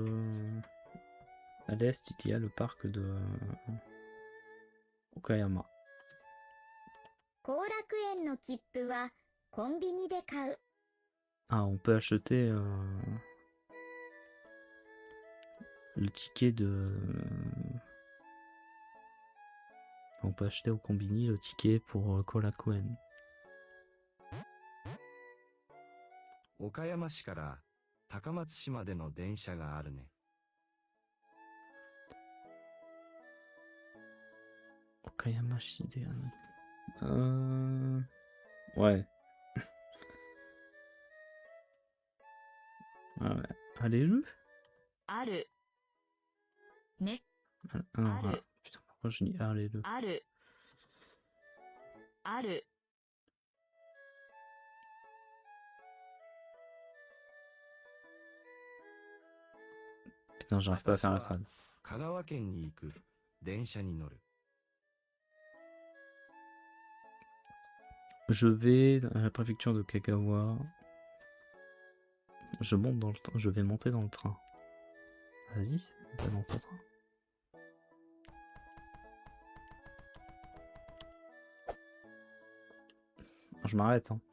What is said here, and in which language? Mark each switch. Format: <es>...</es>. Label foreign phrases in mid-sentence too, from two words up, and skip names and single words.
<fr>À l'est, il y a le parc de Okayama.</fr> <ja>後楽園の切符はコンビニで買う。</ja> <fr>Ah, on peut acheter le ticket de... On peut acheter au combini le ticket pour Korakuen.</fr> <ja>岡山市から高松市までの電車があるね。岡山市で...</ja> <fr>Ouais. Ah ouais. Allez-le.</fr> <ja>ある。ね、</ja> <fr>Ah, Allez. putain, pourquoi je dis allez-le?</fr> <ja>ある。ある。</ja> <fr>Putain, j'arrive pas à faire la trad.</fr> <ja>香川県に行く電車に乗る。</ja> <fr>Je vais à la préfecture de Kagawa. Je monte dans le train. Je vais monter dans le train. Vas-y, c'est pas dans ton train. Je m'arrête, hein.</fr>